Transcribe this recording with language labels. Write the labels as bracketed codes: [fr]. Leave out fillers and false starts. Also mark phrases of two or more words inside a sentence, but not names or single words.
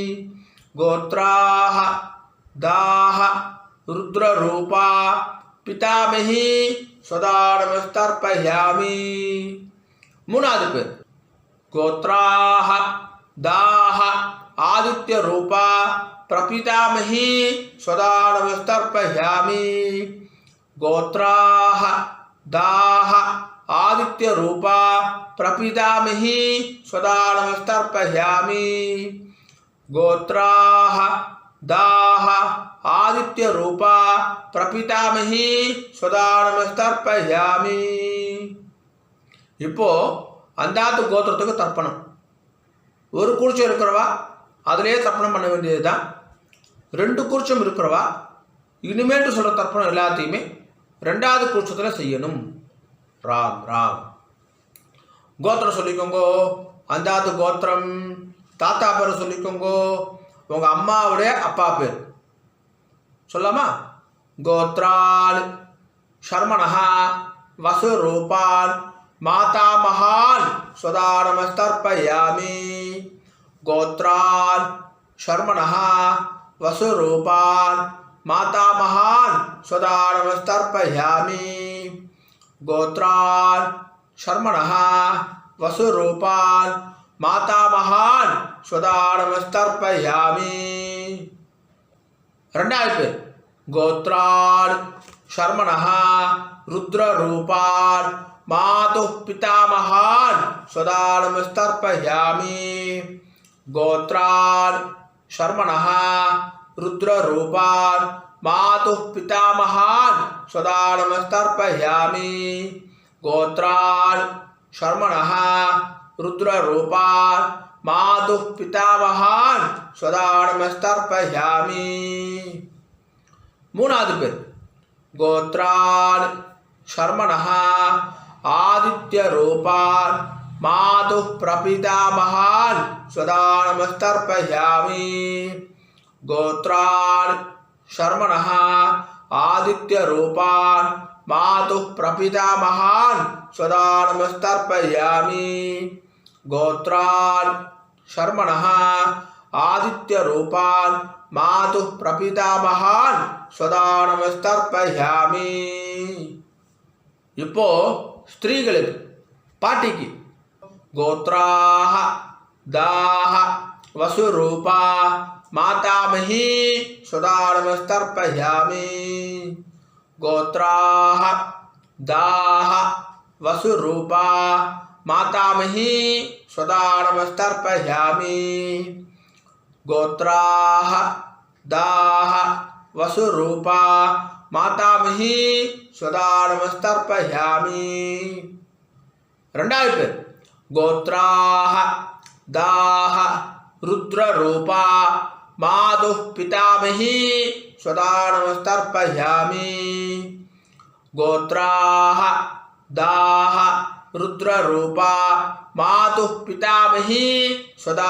[sa] गोत्राः दाः रुद्ररूपा पितामही स्वधानमस्तर्पयामि. [ta] 3வது பேர் [sa] गोत्राः दाः आदित्य रूपा प्रपितामही स्वधानमस्तर्पयामि. गोत्राः दाः आदित्य रूपा प्रपितामही सदा नमस्तर्पयामि गोत्राः दाः आदित्य रूपा प्रपितामही सदा नमस्तर्पयामि [ta] இப்போ அந்தாத்து கோத்திரத்துக்கு தர்ப்பணம். ஒரு குறிச்சம் இருக்கிறவா அதிலே தர்ப்பணம் பண்ண வேண்டியது தான். 2 குறிச்சம் இருக்கிறவா இனிமேட்டு சொல்கிற தர்ப்பணம் எல்லாத்தையுமே 2வது குறிச்சத்தில் செய்யணும். ராம் ராம். கோத்திரம் சொல்லிக்கோங்கோ. அந்தாத்து கோத்திரம். தாத்தா பேரை சொல்லிக்கோங்கோ. உங்கள் அம்மாவுடைய அப்பா பேர் சொல்லாமா? [sa] गोत्रान् शर्मणः वसुरूपान् मातामहान् सदा नमस्तर्पयामि गोत्रान् शर्मणः वसुरूपान् मातामहान् सदा नमस्तर्पयामि गोत्रान् शर्मणः वसुरूपान् मातामहान् सदा नमस्तर्पयामि [ta] 2வது பேர் [sa] गोत्रान् शर्मणः रुद्ररूपान् मातुः पितामहान् सदा नमस्तर्पयामि गोत्रान् शर्मणः रुद्ररूपान् मातुः पितामहान् सदा नमस्तर्पयामि गोत्रान् शर्मणः रुद्ररूपान् मातुः पितामहान् सदा नमस्तर्पयामि [ta] 3வது பேர் [sa] गोत्रान् शर्मणः आदित्य रूपान् मातुः प्रपितामहान् सदा नमस्तर्पयामि गोत्रान् शर्मणः आदित्य रूपान् मातुः प्रपितामहान् सदा नमस्तर्पयामि गोत्रान् शर्मणः आदित्य रूपान् मातुः प्रपितामहान् सदा नमस्तर्पयामि [ta] இப்போ ஸ்திரீகளுக்கு பாட்டிக்கு [sa] गोत्राः दाः वसुरूपा मातामही सदा नमस्तर्पयामि गोत्राः दाः वसुरूपा मातामही सदा नमस्तर्पयामि गोत्राः दाः वसुरूपा मातामही सदा नमस्तर्पयामि [ta] 2வது பேர் [sa] गोत्राः दाः रुद्ररूपा मातुः पितामही सदा नमस्तर्पयामि गोत्राः दाः रुद्ररूपा मातुः पितामही सदा